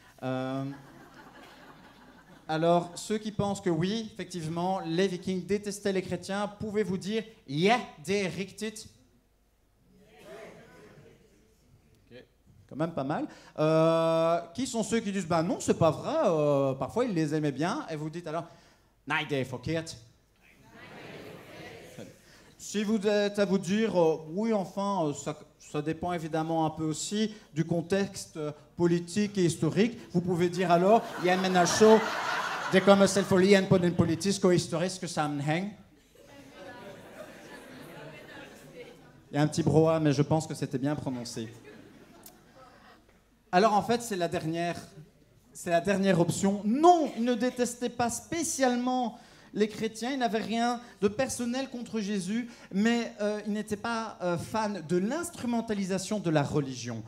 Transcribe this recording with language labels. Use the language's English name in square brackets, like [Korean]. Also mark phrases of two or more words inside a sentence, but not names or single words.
[French] Alors, ceux qui pensent que oui, effectivement, les Vikings détestaient les chrétiens, pouvez-vous dire « [Swedish] Ja, det är riktigt ». [French] Quand même pas mal. Qui sont ceux qui disent bah non, c'est pas vrai, parfois ils les aimaient bien, et vous dites alors [Danish] nej, det är forkert. [French] Si vous êtes à vous dire oui, enfin, ça dépend évidemment un peu aussi du contexte politique et historique, vous pouvez dire alors [Danish] ja, men alltså, det kommer selvfølgelig på den politiske og historiske sammenhæng. [French] Il y a un petit brouhaha, mais je pense que c'était bien prononcé. Alors en fait, c'est la dernière option. Non, ils ne détestaient pas spécialement les chrétiens, ils n'avaient rien de personnel contre Jésus, mais ils n'étaient pas fans de l'instrumentalisation de la religion.